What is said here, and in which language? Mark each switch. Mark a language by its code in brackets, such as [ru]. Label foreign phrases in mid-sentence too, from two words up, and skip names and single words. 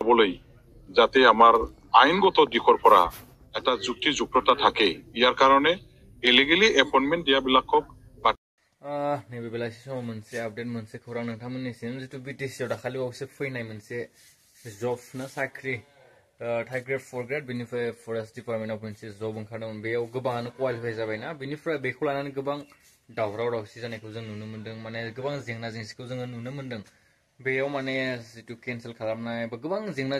[as] বলেই যাতে আমার আইনগত দিকৰ পৰা এটা যুক্তিযুক্ততা থাকে ইয়াৰ কাৰণে [en] illegally appointment [as] দিয়াবিলাকক [brx] नैबे बेलासि समाव मोनसे आपडेट मोनसे खौरां नोंथांमोननिसिम जितु बिटिसिआव दाखालि बावैसो फैनाय मोनसे जब ना साख्रि [en] third grade fourth grade [brx] बेनिफ्राय [en] forest department [brx] मोनसे जब ओंखारदोंमोन बेयाव गोबाङानो क्वालिफाइ जाबायना बेनिफ्राय बेखौ लानानै गोबां दावराव दावसि जानायखौ जों नुनो मोन्दों माने गोबां जेंना जेंसिखौ जोङो नुनो मोन्दों बेयाव माने जितु केन्सेल खालामनाय बा गोबां जेंना